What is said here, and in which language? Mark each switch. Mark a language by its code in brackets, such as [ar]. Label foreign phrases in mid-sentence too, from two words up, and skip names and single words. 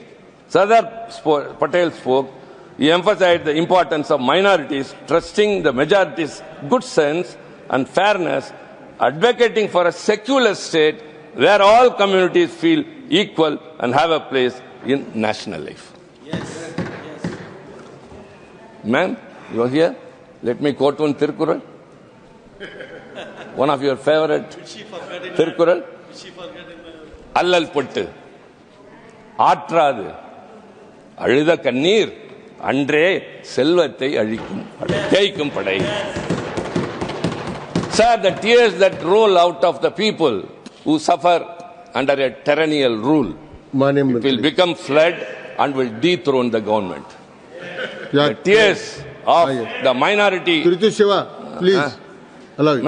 [en] Sardar Patel spoke, he emphasized the importance of minorities, trusting the majority's good sense and fairness, advocating for a secular state where all communities feel equal and have a place in national life. Yes. Ma'am, you are here? Let me quote one Tirukkural. One of your favorite Tirukkural. [ta] அல்லல் பட்டு ஆற்றாது. அழுத கண்ணீர் அன்றே செல்வத்தை அழிக்கும் படை. [en] Sir, the tears that roll out of the people who suffer under a tyrannical rule will become flood and will dethrone the government. The tears of the minority. Tiruchi Siva, please. Allow you.